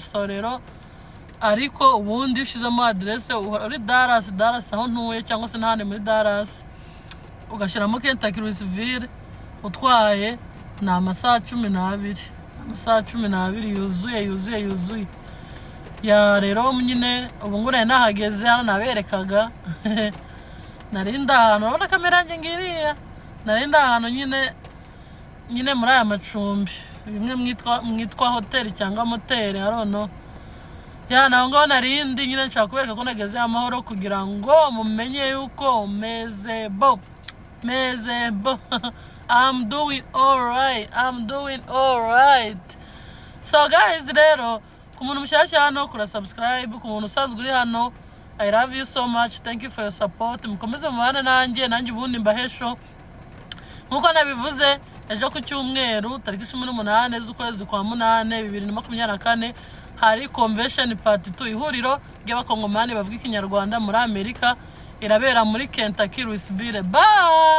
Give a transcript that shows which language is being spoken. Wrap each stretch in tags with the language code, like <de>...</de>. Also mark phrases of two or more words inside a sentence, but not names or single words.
<rw>So rero ariko ubundi ushizemo adresse uri Dallas aho ntuye, cyangwa se n'ahandi muri Dallas, ugashyiramo Kentucky Louisville, utwaye ni amasaha 12, amasaha 12 yuzuye. Rero nyine ubu ngure nahageze hano naberekaga narinda ahantu, urabona kamera yanjye ngiriya, narinda ahantu nyine muri aya macumbi, bimwe mwitwa hotel cyangwa motel,</rw> <en>I don't know.</en> <rw>Naho ngaho narindi nyine nshaka kubereka ko nageze amahoro, kugira ngo mumenye yuko meze bo</rw> <en>I'm doing all right. So guys,</en> <rw>rero ku muntu mushyashya hano kura subscribe, ku muntu usanzwe uri hano,</rw> <en>I love you so much, thank you for your support.</en> <rw>Mukomeze mubana nanjye ubundi mbahesho nkuko nabivuze. Ejo ku cyumweru tariki 18 z'ukwezi kwa 8 2024 hari</rw> <en>convention part 2,</en> <rw>ihuriro ry'abakongomani bavuga ikinyarwanda muri Amerika, irabera muri Kentucky Louisville.</rw>